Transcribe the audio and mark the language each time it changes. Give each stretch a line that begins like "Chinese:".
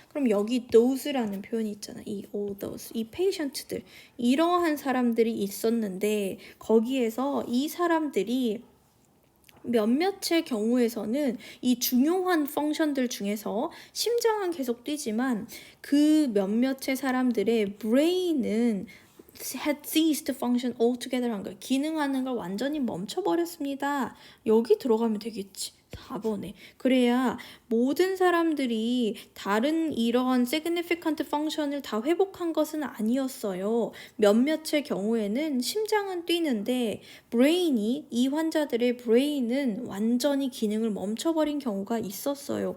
Korean: 그럼 여기 those라는 표현이 있잖아. 이 all those, 이 patient들, 이러한 사람들이 있었는데 거기에서 이 사람들이 몇몇의 경우에서는 이 중요한 펑션들 중에서 심장은 계속 뛰지만 그 몇몇의 사람들의 브레인은
English: had ceased to function altogether
Korean: 한 거예요. 기능하는 걸 완전히 멈춰버렸습니다. 여기 들어가면 되겠지. 4번에. 그래야 모든 사람들이 다른 이러한 significant function을 다 회복한 것은 아니었어요. 몇몇의 경우에는 심장은 뛰는데 이 환자들의 브레인은 완전히 기능을 멈춰버린 경우가 있었어요.